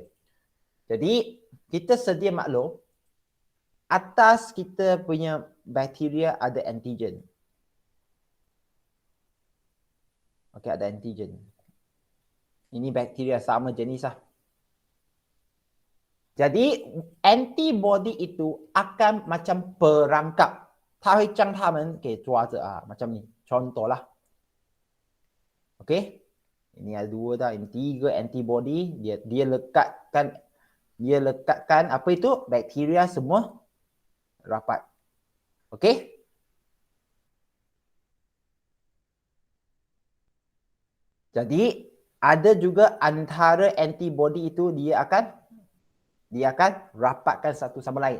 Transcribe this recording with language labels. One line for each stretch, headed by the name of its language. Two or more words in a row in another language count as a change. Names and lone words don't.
Malay: Jadi kita sedia maklum atas kita punya bakteria ada antigen. Okey, ada antigen. Ini bakteria sama jenis Jadi antibody itu akan macam perangkap.
Chinese: 它会将它们给抓着
Malay: macam ni. Contohlah. Okey. Ini ada 2 dah, ini 3 antibody, dia lekatkan apa itu? Bakteria semua rapat. Okey? Jadi ada juga antara antibody itu dia akan rapatkan satu sama lain.